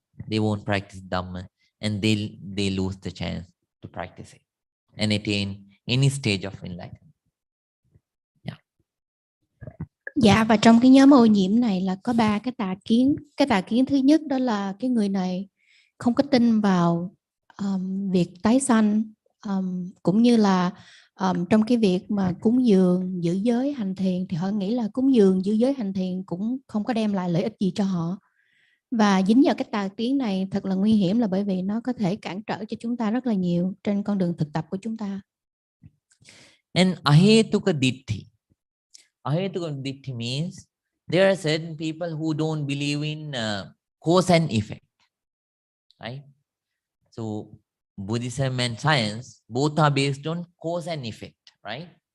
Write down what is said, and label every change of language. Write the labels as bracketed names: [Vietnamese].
[English] They won't practice Dhamma, and they lose the chance to practice it and attain any stage of enlightenment. [Vietnamese] Dạ, và trong cái nhóm ô nhiễm này là có 3 cái tà kiến. Cái tà kiến thứ nhất đó là cái người này không có tin vào việc tái sanh, cũng như là trong cái việc mà cúng dường, giữ giới, hành thiền, thì họ nghĩ là cúng dường, giữ giới, hành thiền cũng không có đem lại lợi ích gì cho họ. Và dính vào cái tà kiến này thật là nguy hiểm, là bởi vì nó có thể cản trở cho chúng ta rất là nhiều trên con đường thực tập của chúng ta. [English] And ahetuka ditti. Ahetuka ditti means there are certain people who don't believe in cause and effect, right? So Buddhism and science both are based on cause and effect, right?